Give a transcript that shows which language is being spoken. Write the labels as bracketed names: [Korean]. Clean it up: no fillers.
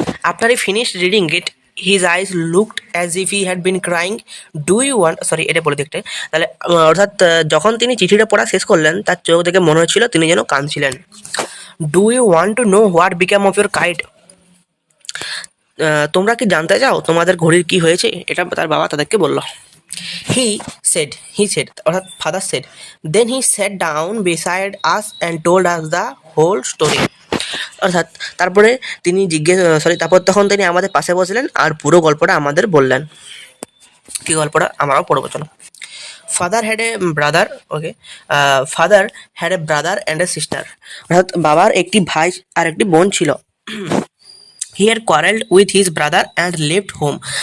[English] After I finish reading it his eyes looked as if he had been crying. Do you want, [Bangla] sorry এটা বলে দেখতে, তাহলে অর্থাৎ যখন তিনি চিঠিটা পড়া শেষ করলেন তার চোখ দেখে মনে হচ্ছিল তিনি যেন কাঁদছিলেন। [English] Do you want to know what become of your kite. [Bangla] তোমরা কি জানতে চাও তোমাদের ঘড়ির কি হয়েছে? এটা তার বাবা তাদেরকে বলল। [English] He said, [Bangla] অর্থাৎ [English] Father said. Then he sat down beside us and told us the whole story. [Bangla] অর্থাৎ তারপরে তারপর তখন তিনি আমাদের পাশে বসলেন আর পুরো গল্পটা আমাদের বললেন। কি গল্পটা আমরাও পড়বো, চলো। [English] Father had a brother, okay, father had a brother and a sister. [Bangla] অর্থাৎ বাবার একটি ভাই আর একটি বোন ছিল। [English] He had quarrelled with his brother and left home.